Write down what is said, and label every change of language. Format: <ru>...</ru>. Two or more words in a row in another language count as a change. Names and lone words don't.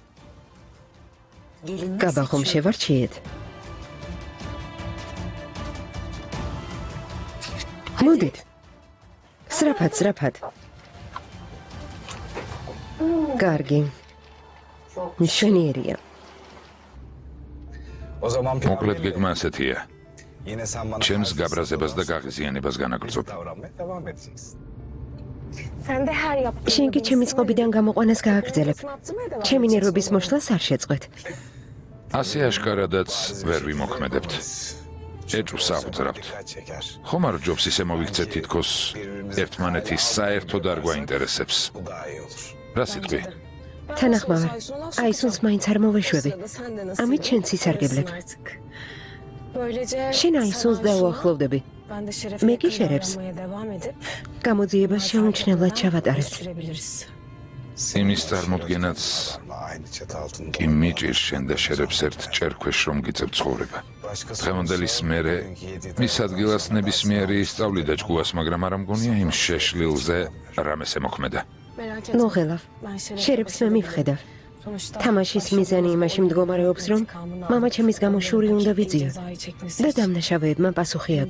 <tr>Gelin</tr> <ka>გაბა ხომ შევარჩიეთ? მოდით. სრაფად. კარგი. მშვენიერია.</ka> <tr>O zaman</tr> <ka>მოკლედ გეგმა ასეთია.</ka> <tr>yine sen bana</tr> <ka>ჩემს</ka> <tr>karşı</tr> <ka>გაბრაზებას და გაღიზიანებას განაგრძობ.</ka> <tr>davranmaya devam edeceksin. Sen de her yaptığında</tr> <ka>შენ კი</ka> <tr>beni</tr> <ka>ჩემი</ka> <tr>sinir</tr> <ka>წყობიდან გამოყვანას გააგრძელებ.</ka> <tr>atmaya devam</tr> <ka>ჩემი</ka> <tr>edeceksin.</tr> <ka>ნერვების მოშლას არ შეწყვეთ. ასე აშკარადაც ვერ ვიმოქმედებთ. ეჭვს აღვძრავთ.</ka> <tr>Dikkat çeker.</tr> <ka>ხომ არ ჯობს ისე მოვიქცეთ თითქოს ერთმანეთის საერთოდ არ გვაინტერესებს.</ka> <tr>Bu daha iyi olur.</tr> <ka>რა სიტყვი? თანახმავარ. აისუნს მაინც არ მოვეშვები. ამით შენც ისარგებლებ.</ka> <tr>Böylece</tr> <ka>შენ აისუნს დაუახლოვდები.</ka> <tr>ben de şeref</tr> <ka>მე კი შერებს.</ka> <tr>devam edip</tr> <ka>გამოძიებას შეუმჩნევლად ჩავატარებთ.</ka> <tr>sürebiliriz.</tr> <ka>იმის წარმოდგენაც</ka> <tr>Aynı çatı altında.</tr> <ka>კი მიჭირს შენ და შერებს ერთ ჭერქვეშ რომ გიწევ ცხოვრება. დღევანდელის მერე მის ადგილას ნებისმიერი ისწავლიდა ჯგუას, მაგრამ არ მგონია იმ შეშლილზე რამეს ემოქმედა. ნუ ღელავ, შერებს მე მივხედავ. თამაშის მიზანი იმაში მდგომარეობს, რომ მამა ჩემის გამო შური უნდა ვიძიო და დამნაშავეებმა პასუხი აგო.</ka>